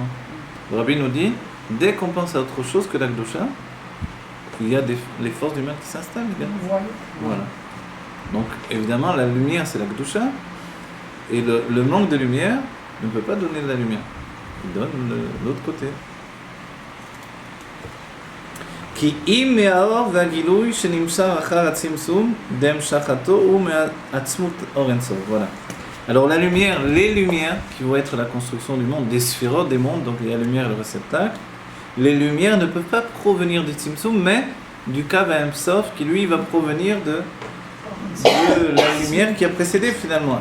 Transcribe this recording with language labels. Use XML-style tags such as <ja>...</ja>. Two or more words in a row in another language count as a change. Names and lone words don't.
<fr>Le Rabbi nous dit, dès qu'on pense à autre chose que l'Akdosha, il y a les forces du mal qui s'installent. Voilà. Donc évidemment, la lumière, c'est l'Akdosha, et le manque de lumière ne peut pas donner de la lumière. Il donne l'autre côté.</fr> <he>כי אם מהאור והגילוי שנמשך אחר הצמצום d'Emshachato ou מעצמות אור אין סוף.</he> <fr>Voilà. Alors la lumière, les lumières qui vont être la construction du monde, des sphérotes, des mondes, donc il y a la lumière et le réceptacle, les lumières ne peuvent pas provenir du Tzimtzum, mais du</fr> <he>קו אין סוף</he> <fr>qui lui va provenir de la lumière qui a précédé finalement.</fr>